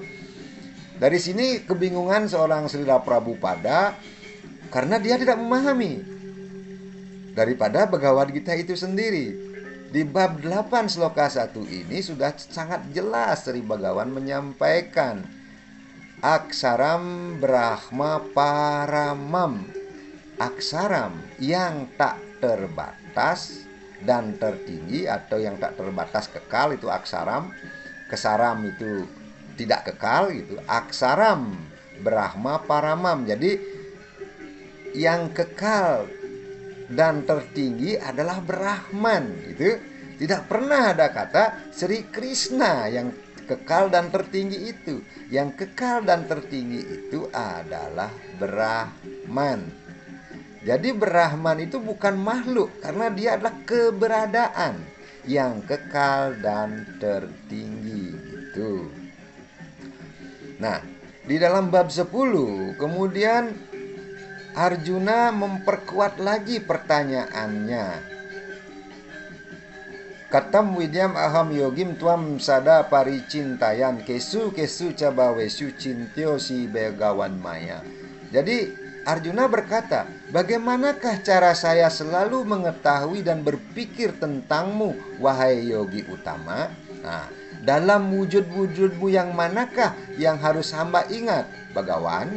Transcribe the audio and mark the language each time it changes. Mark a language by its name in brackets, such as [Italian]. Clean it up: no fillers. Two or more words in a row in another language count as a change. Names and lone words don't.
[Indonesian] Dari sini kebingungan seorang Srila Prabhupada karena dia tidak memahami daripada Bhagavad Gita itu sendiri. Di bab 8 sloka 1 ini sudah sangat jelas Sri Begawan menyampaikan [Sanskrit] aksaram brahma paramam. [Indonesian] Aksaram yang tak terbatas dan tertinggi atau yang tak terbatas kekal itu aksaram. Kesaram itu tidak kekal gitu. [Sanskrit] Aksaram brahma paramam. [Indonesian] Jadi yang kekal dan tertinggi adalah Brahman itu. Tidak pernah ada kata Sri Krishna yang kekal dan tertinggi itu. Yang kekal dan tertinggi itu adalah Brahman. Jadi Brahman itu bukan makhluk karena dia adalah keberadaan yang kekal dan tertinggi gitu. Nah, di dalam bab 10 kemudian Arjuna memperkuat lagi pertanyaannya. [Sanskrit] Katam widyam aham yogim tuam sada paricintayan kesu cabawesu cintyo si Begawan maya. [Indonesian] Jadi Arjuna berkata, bagaimanakah cara saya selalu mengetahui dan berpikir tentangmu, wahai yogi utama? Nah, dalam wujud-wujudmu yang manakah yang harus hamba ingat, Begawan?